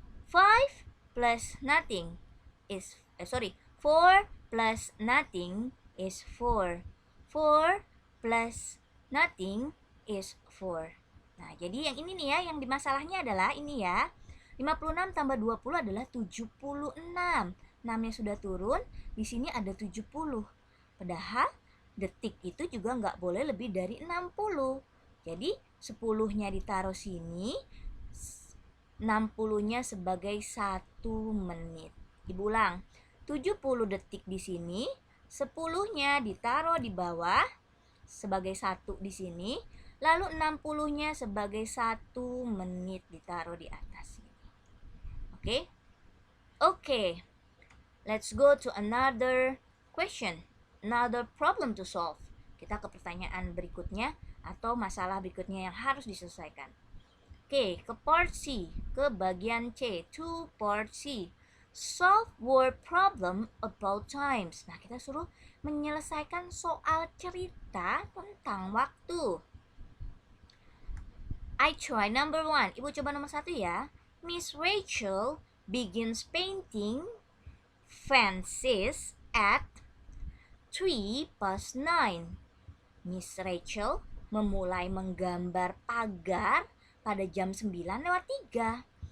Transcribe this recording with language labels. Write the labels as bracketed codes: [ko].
[en] 5 plus nothing is 4 plus nothing is 4. 4 plus nothing is 4. [id] Nah, jadi yang ini nih ya, yang di masalahnya adalah ini ya. 56 tambah 20 adalah 76. 6-nya sudah turun, di sini ada 70. Padahal detik itu juga nggak boleh lebih dari 60. Jadi 10-nya ditaruh sini, 60-nya sebagai 1 menit. Diulang. 70 detik di sini, 10-nya ditaruh di bawah sebagai 1 di sini, lalu 60-nya sebagai 1 menit ditaruh di atas sini. Oke? Oke. [en] Let's go to another question, another problem to solve. [id] Kita ke pertanyaan berikutnya atau masalah berikutnya yang harus diselesaikan. Oke, ke part C, ke bagian C, [en] to part C. Solve word problem about times. [id] Nah, kita suruh menyelesaikan soal cerita tentang waktu. [en] I try number 1. [id] Ibu coba nomor 1 ya. [en] Miss Rachel begins painting fences at 3:09. [id] Miss Rachel memulai menggambar pagar pada jam 9:03.